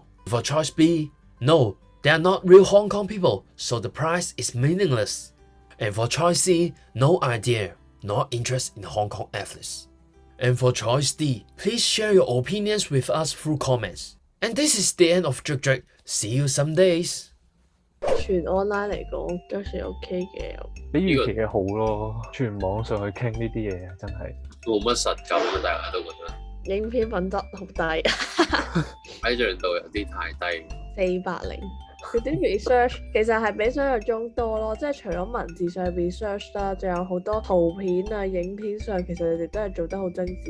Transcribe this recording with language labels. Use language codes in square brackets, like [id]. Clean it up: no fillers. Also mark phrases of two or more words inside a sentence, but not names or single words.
[en] For choice B, no, they are not real Hong Kong people, so the prize is meaningless. And for choice C, no idea, not interest in Hong Kong athletes. And for choice D, please share your opinions with us through comments. And this is the end of Drake Drake. See you some days. [yue] 全 online 嚟講都算 OK 嘅。比預期嘅好咯，全網上去傾呢啲嘢真係冇乜實感啊！大家都覺得影片品質好低，睇像度有啲太低。 480。佢啲 research 其實係比想象中多咯，即係除咗文字上 research 啦，仲有好多圖片啊、影片上，其實你哋都係做得好精緻。